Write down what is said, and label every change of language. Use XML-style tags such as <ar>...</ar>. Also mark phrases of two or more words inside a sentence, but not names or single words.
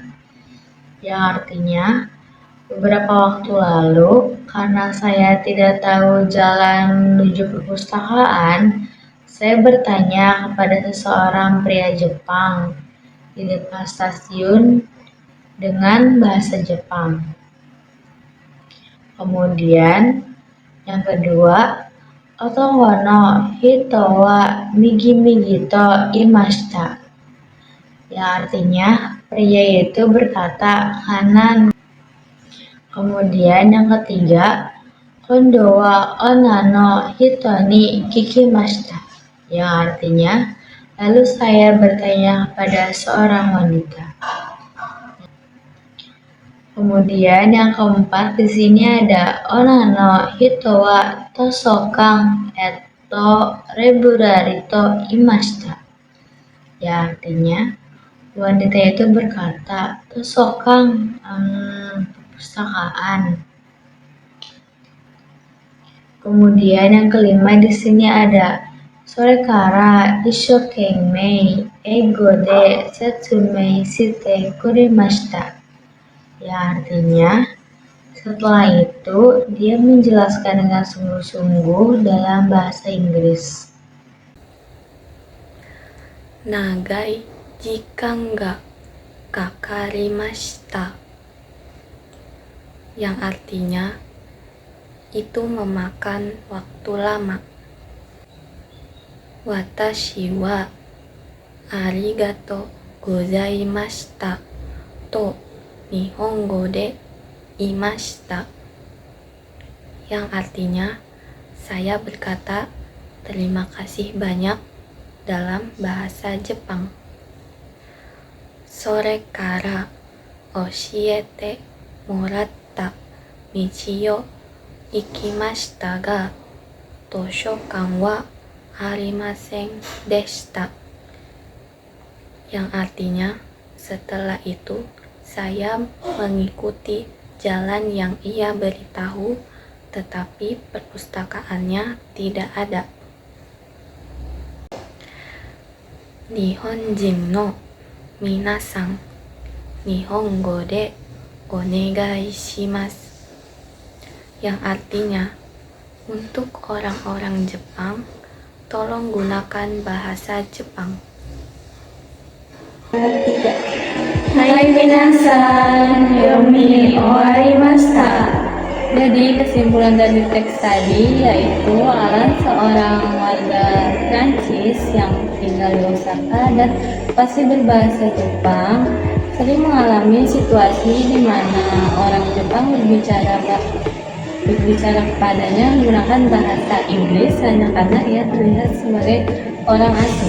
<id>Yang artinya, beberapa waktu lalu karena saya tidak tahu jalan menuju perpustakaan, saya bertanya kepada seseorang pria Jepang di depan stasiun dengan bahasa Jepang. Kemudian, yang kedua,</id> <ja>男の人は右右と言いました.</ja> <id>yang artinya pria itu berkata kanan. Kemudian yang ketiga,</id> <ja>今度は女の人に聞きました,</ja> <id>yang artinya lalu saya bertanya pada seorang wanita. Kemudian yang keempat di sini ada</id> <ja>女の人は図書館ええとライブラリーと言いました,</ja> <id>yang artinya wanita itu berkata tosokang perpustakaan. Kemudian yang kelima di sini ada</id> <ja>それから一生懸命英語で説明してくれました,</ja> <id>yang artinya setelah itu dia menjelaskan dengan sungguh-sungguh dalam bahasa Inggris.</id> <ja>長い時間がかかりました,</ja> <id>yang artinya itu memakan waktu lama.</id> <ja>私はありがとうございましたと日本語で言いました,</ja> <id>yang artinya saya berkata terima kasih banyak dalam bahasa Jepang.</id> <ja>それから教えてもらった道を行きましたが図書館はありませんでした,</ja> <id>yang artinya setelah itu saya mengikuti jalan yang ia beritahu, tetapi perpustakaannya tidak ada.</id> <ja>日本人の皆さん、日本語でお願いします,</ja> <id>yang artinya untuk orang-orang Jepang, tolong gunakan bahasa Jepang.</id> <ja>はい皆さん、読み終わりました.</ja> <id>Jadi kesimpulan dari teks tadi yaitu Alan seorang warga Prancis yang tinggal di Osaka dan pasti berbahasa Jepang, sering mengalami situasi di mana orang Jepang berbicara kepadanya menggunakan bahasa Inggris hanya karena ia terlihat sebagai orang asing.</id>